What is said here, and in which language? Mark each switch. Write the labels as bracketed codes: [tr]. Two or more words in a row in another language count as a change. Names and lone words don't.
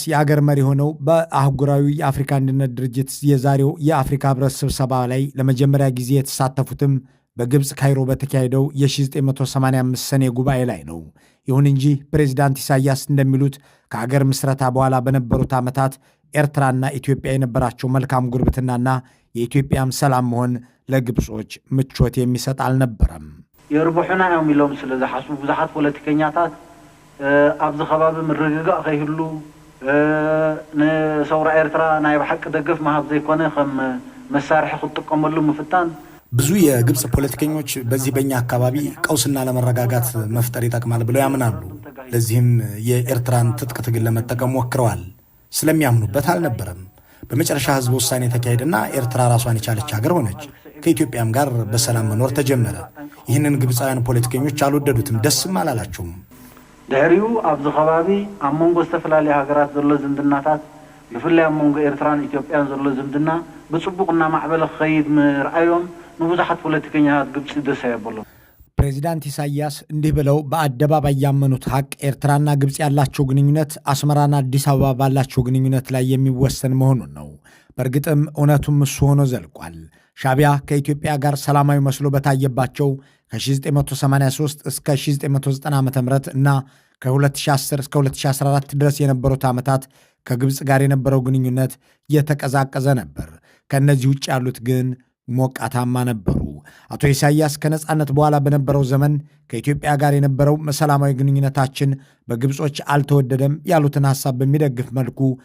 [am] የአገር መሪ ሆነው በአህጉራዊ የአፍሪካ አንድነት ድርጅት የዛሬው የአፍሪካ ህብረት ስብሰባ ላይ ለመጀመሪያ ጊዜ የተሳተፉትም በግብፅ ካይሮ በተካሄደው የ1985 ሰኔ ጉባኤ ላይ ነው። ይሁን እንጂ ፕሬዚዳንት ኢሳያስ እንደሚሉት ከአገር ምስረታ በኋላ በነበሩት ዓመታት ኤርትራና ኢትዮጵያ የነበራቸው መልካም ጉርብትናና የኢትዮጵያም ሰላም መሆን ለግብጾች ምቾት የሚሰጥ አልነበረም። [ti] የርቡሕና እዮም ኢሎም ስለ ዝሓስቡ ብዙሓት ፖለቲከኛታት ኣብዚ ከባቢ ምርግጋእ ከይህሉ ንሰውራ ኤርትራ ናይ ብሓቂ ደገፍ መሃብ ዘይኮነ ከም መሳርሒ ክጥቀመሉ ምፍታን [am] ብዙ የግብፅ ፖለቲከኞች በዚህ በእኛ አካባቢ ቀውስና ለመረጋጋት መፍጠር ይጠቅማል ብለው ያምናሉ። ለዚህም የኤርትራን ትጥቅ ትግል ለመጠቀም ሞክረዋል። ስለሚያምኑበት አልነበረም። በመጨረሻ ህዝብ ውሳኔ ተካሄደና ኤርትራ ራሷን የቻለች ሀገር ሆነች። ከኢትዮጵያም ጋር በሰላም መኖር ተጀመረ። ይህንን ግብፃውያን ፖለቲከኞች አልወደዱትም፣ ደስም አላላቸውም። [ti] ድሕሪኡ ኣብዚ ከባቢ ኣብ መንጎ ዝተፈላለዩ ሃገራት ዘሎ ዝምድናታት ብፍላይ ኣብ መንጎ ኤርትራን ኢትዮጵያን ዘሎ ዝምድና ብፅቡቅ እናማዕበለ ክኸይድ ምርኣዮም ንብዙሓት ፖለቲከኛታት ግብፂ ደስ የብሎም። [am] ፕሬዚዳንት ኢሳያስ እንዲህ ብለው በአደባባይ ያመኑት ሀቅ ኤርትራና ግብፅ ያላቸው ግንኙነት አስመራና አዲስ አበባ ባላቸው ግንኙነት ላይ የሚወሰን መሆኑን ነው። በእርግጥም እውነቱም እሱ ሆኖ ዘልቋል። ሻቢያ ከኢትዮጵያ ጋር ሰላማዊ መስሎ በታየባቸው ከ1983 እስከ 1990 ዓ ም እና ከ2010 እስከ 2014 ድረስ የነበሩት ዓመታት ከግብፅ ጋር የነበረው ግንኙነት የተቀዛቀዘ ነበር። ከእነዚህ ውጭ ያሉት ግን ሞቃታማ ነበሩ። አቶ ኢሳያስ ከነጻነት በኋላ በነበረው ዘመን ከኢትዮጵያ ጋር የነበረው ሰላማዊ ግንኙነታችን በግብጾች አልተወደደም ያሉትን ሐሳብ በሚደግፍ መልኩ